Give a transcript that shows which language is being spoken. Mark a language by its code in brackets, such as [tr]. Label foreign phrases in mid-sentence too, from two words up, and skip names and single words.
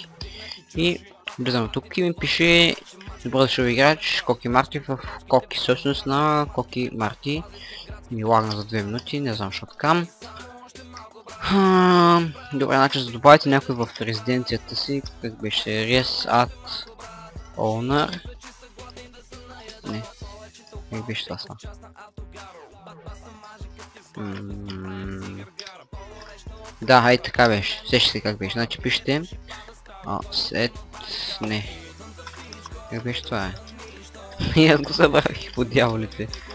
[bg] И влизаме тук и ми пише добър играч Коки Марти в Коки, всъщност на Коки Марти. Ми лагна за 2 минути, не знам защо така. Добре, значи за да добавите някой в резиденцията си, как беше [en] res add owner. [bg] Не, как беше това са? Да, хай така беше. Сеща се как беше. Значи пишете set... Не. Как беше това И аз го забравих по дяволите.